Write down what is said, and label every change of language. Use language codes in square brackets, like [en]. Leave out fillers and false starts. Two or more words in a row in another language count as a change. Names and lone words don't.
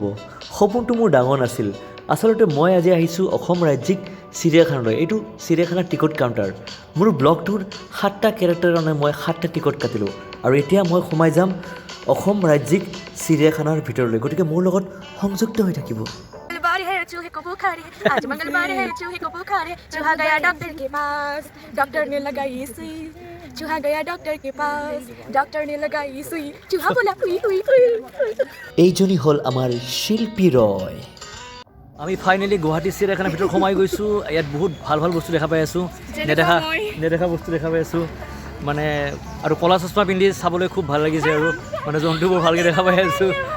[as] সপোনটো মোৰ ডাঙৰ নাছিল। আচলতে মই আজি আহিছোঁ অসম ৰাজ্যিক চিৰিয়াখানালৈ। এইটো চিৰিয়াখানাৰ টিকট কাউণ্টাৰ। মোৰ ব্লগটোৰ 7টা কেৰেক্টাৰৰ কাৰণে মই 7টা টিকট কাটিলোঁ। আৰু এতিয়া মই সোমাই যাম অসম ৰাজ্যিক চিৰিয়াখানাৰ ভিতৰলৈ। গতিকে মোৰ লগত সংযুক্ত হৈ থাকিব। [hi] चूहे को बुखार है, आज मंगलवार है, चूहे को बुखार है, चूहा गया डॉक्टर के पास, डॉक्टर ने लगाई सुई, चूहा गया डॉक्टर के पास, डॉक्टर ने लगाई सुई, चूहा बोला हुई हुई हुई। [as] এইজনী হ'ল আমাৰ শিল্পী ৰয়। আমি ফাইনেলি গুৱাহাটী চিৰিয়াখানাৰ ভিতৰত সোমাই গৈছোঁ। ইয়াত বহুত ভাল ভাল বস্তু দেখা পাই আছোঁ, নেদেখা বস্তু দেখা পাই আছোঁ। মানে আৰু ক'লা চশমা পিন্ধি চাবলৈ খুব ভাল লাগিছে, আৰু মানে জন্তুবোৰ ভালকৈ দেখা পাই আছোঁ।